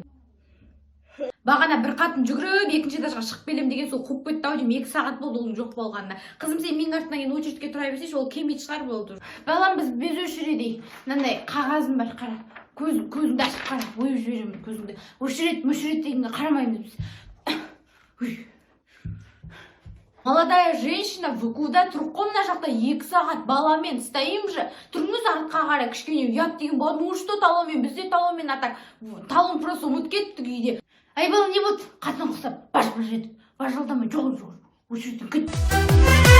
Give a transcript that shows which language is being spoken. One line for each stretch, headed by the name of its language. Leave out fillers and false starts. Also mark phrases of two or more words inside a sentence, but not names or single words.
Kazakh: Бағана бір қатын жүгіріп екінші этажға шығып келем деген сол қуып кетті ау деймін. 2 сағат болды оның жоқ болғанына. Қызым, сен менің артымнан кейін очередьке тұра берсейші, ол келмейтін шығар болды. Балам, біз
Russian: без очередей.
Kazakh: Мынандай қағазым бар, қара. Көзіңді ашып қара. Ойып жіберемін көзіңді. Очередь дегенге қарамаймыз біз.
Russian: Молодая женщина, вы куда?
Kazakh: Тұрқом мына жақта 2 сағат баламен
Russian: стоим же.
Kazakh: Тұрыңыз артқа қарай, кішкене ұят деген болады.
Russian: Ну что
Kazakh: талонмен, бізде талонмен,
Russian: а так талон просто
Kazakh: ұмыт кетті үйде. Ай, балам, не болды? Қатынын құсап, баж-баж етіп, бажылдамай, жоқ, очередьтен кет.